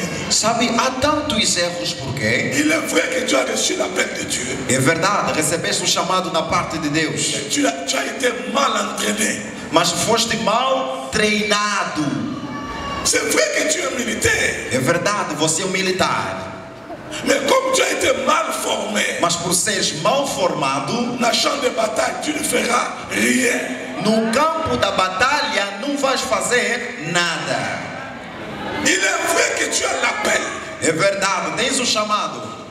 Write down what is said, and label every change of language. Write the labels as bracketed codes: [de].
[pt] Sabe, há tantos erros porque [fr] il est vrai que tu as reçu l'appel de Dieu. [pt] É verdade, recebeste o chamado na parte de Deus. [fr] Tu as été mal entraîné. [pt] Mas foste mal treinado. [fr] C'est vrai que tu es militaire. [pt] É verdade, você é um militar. [fr] Mais comme tu as été mal formé, [pt] mas por seres mal formado, [fr] na champ de bataille tu ne feras rien. [pt] No campo da batalha não vais fazer nada. [fr] Il est vrai que tu as l'appel. [pt] É verdade, tens o chamado.